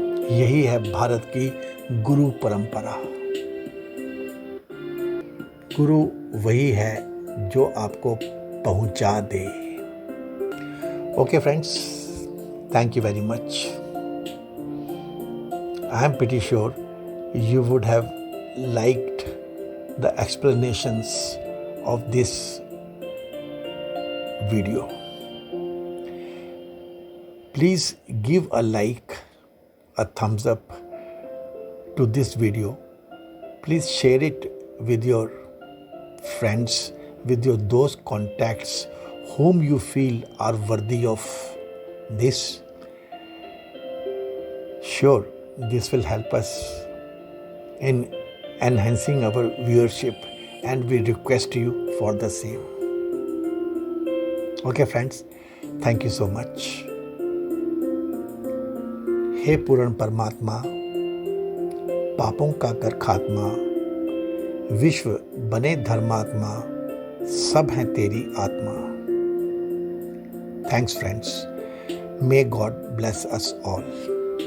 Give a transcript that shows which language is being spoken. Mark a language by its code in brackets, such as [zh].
[hi] यही है भारत की गुरु परंपरा। गुरु वही है जो आपको पहुंचा दे। [en] Okay friends, thank you very much. I am pretty sure you would have liked the explanations of this video. Please give a like, a thumbs up to this video. Please share it with your friends, with your those contacts whom you feel are worthy of this. Sure, this will help us in enhancing our viewership, and we request you for the same. Okay friends, thank you so much. [hi] हे पूर्ण परमात्मा, पापों का कर खात्मा, विश्व बने धर्मात्मा, सब हैं तेरी आत्मा. [en] Thanks friends. May God bless us all.